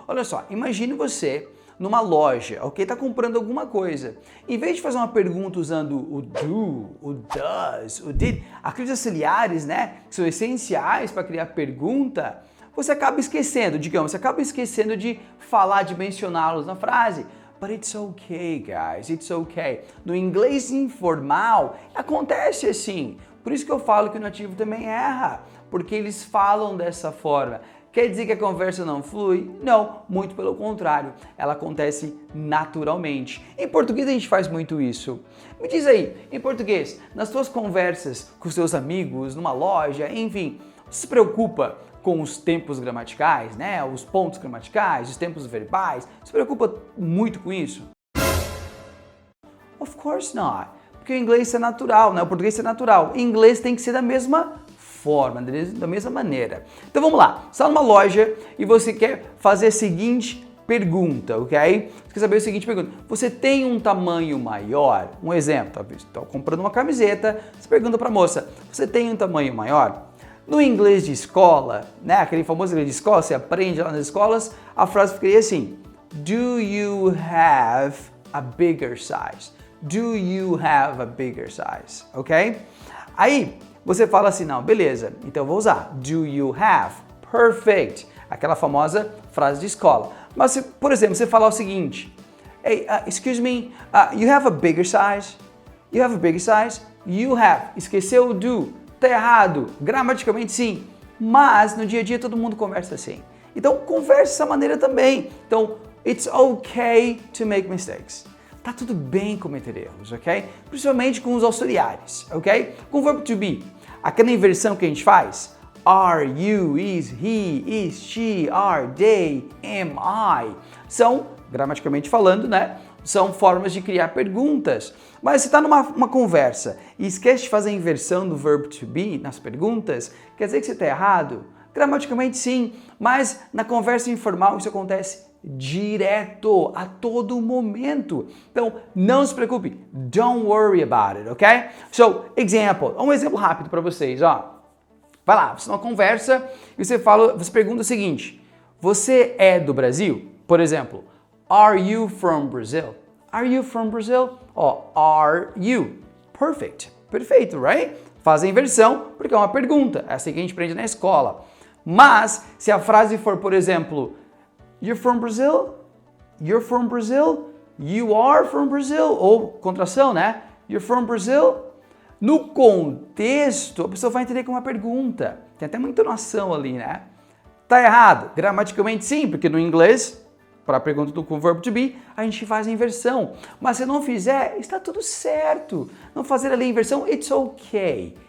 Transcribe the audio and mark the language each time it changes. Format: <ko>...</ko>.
<pt>Olha só, imagine você numa loja, ok? Tá comprando alguma coisa. Em vez de fazer uma pergunta usando o do, o does, o did, aqueles auxiliares, né, que são essenciais para criar pergunta, você acaba esquecendo, digamos, você acaba esquecendo de falar, de mencioná-los na frase.</pt> <en>But it's okay, guys, it's okay.</en> <pt>No inglês informal, acontece assim. Por isso que eu falo que o nativo também erra, porque eles falam dessa forma. Quer dizer que a conversa não flui? Não, muito pelo contrário, ela acontece naturalmente. Em português a gente faz muito isso. Me diz aí, em português, nas tuas conversas com seus amigos, numa loja, enfim, você se preocupa com os tempos gramaticais, né? Os pontos gramaticais, os tempos verbais? Se preocupa muito com isso?</pt> <en>Of course not.</en> <pt>Porque o inglês é natural, né? O português é natural. O inglês tem que ser da mesma forma, da mesma maneira. Então vamos lá. Você está numa loja e você quer fazer a seguinte pergunta, ok? Você quer saber a seguinte pergunta. Você tem um tamanho maior? Um exemplo, está comprando uma camiseta, você pergunta para a moça, você tem um tamanho maior? No inglês de escola, né, aquele famoso inglês de escola, você aprende lá nas escolas, a frase ficaria assim:</pt> <en>Do you have a bigger size? Do you have a bigger size?</en> <pt>Ok? Aí você fala assim, não, beleza, então eu vou usar</pt> <en>do you have? Perfect.</en> <pt>Aquela famosa frase de escola. Mas, por exemplo, você falar o seguinte:</pt> <en>Hey, excuse me, you have a bigger size? You have a bigger size? You have.</en> <pt>Esqueceu o do. Tá errado, gramaticalmente sim, mas no dia a dia todo mundo conversa assim. Então converse dessa maneira também.</pt> <en>Então, it's okay to make mistakes.</en> <pt>Tá tudo bem cometer erros, ok? Principalmente com os auxiliares, ok? Com o verbo to be, aquela inversão que a gente faz, are, you, is, he, is, she, are, they, am I, são, gramaticalmente falando, né? São formas de criar perguntas. Mas se está numa conversa e esquece de fazer a inversão do verbo to be nas perguntas, quer dizer que você está errado? Gramaticalmente sim, mas na conversa informal isso acontece direto, a todo momento. Então, não se preocupe.</pt> <en>Don't worry about it, ok? So, example.</en> <pt>Um exemplo rápido para vocês, ó. Vai lá, você numa conversa e você pergunta o seguinte: você é do Brasil? Por exemplo,</pt> <en>are you from Brazil? Are you from Brazil? Ó, are you? Perfect. Perfeito, right?</en> <pt>Faz a inversão porque é uma pergunta. É assim que a gente aprende na escola. Mas, se a frase for, por exemplo,</pt> <en>you're from Brazil? You're from Brazil? You are from Brazil?</en> <pt>Ou contração, né?</pt> <en>You're from Brazil?</en> <pt>No contexto, a pessoa vai entender como uma pergunta. Tem até uma entonação ali, né? Tá errado? Gramaticalmente sim, porque no inglês, para a pergunta com o verbo to be, a gente faz a inversão. Mas se não fizer, está tudo certo. Não fazer ali a inversão,</pt> <en>it's okay.</en>